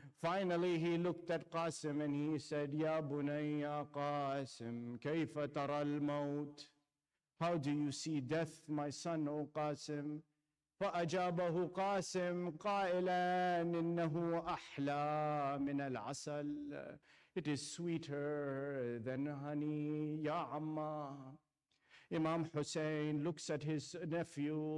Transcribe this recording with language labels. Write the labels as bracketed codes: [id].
[en] Finally, he looked at Qasim and he said, [ar] Ya bunayya Qasim, kayfa tara al-maut? [en] How do you see death, my son, O Qasim? [ar] فأجابه قاسم قائلا إنه أحلى من العسل. [en] It is sweeter than honey, Ya Amma. Imam Hussein looks at his nephew.